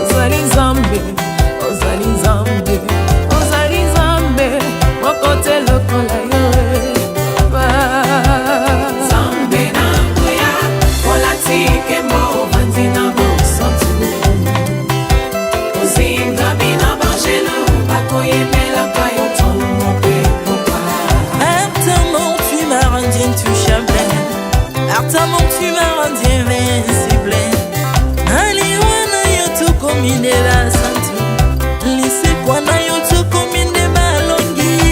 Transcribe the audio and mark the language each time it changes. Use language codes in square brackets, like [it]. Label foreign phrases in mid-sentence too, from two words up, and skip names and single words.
[ln] Ozali Nzambe, ozali Nzambe, ozali Nzambe, moko te lokola yo, eh. Ba- Nzambe na nguya, olatike mo bandi na bosantu. Ozingami na bangelu, bakoyemelaka yo ntongo mpe pokwa. [fr] Maintenant, tu m'as rendu intouchable. Maintenant, tu m'as rendu invincible. [ln] Naliwa na yo tokomi nde basantu. Lisekwa na yo tokomi nde balongi.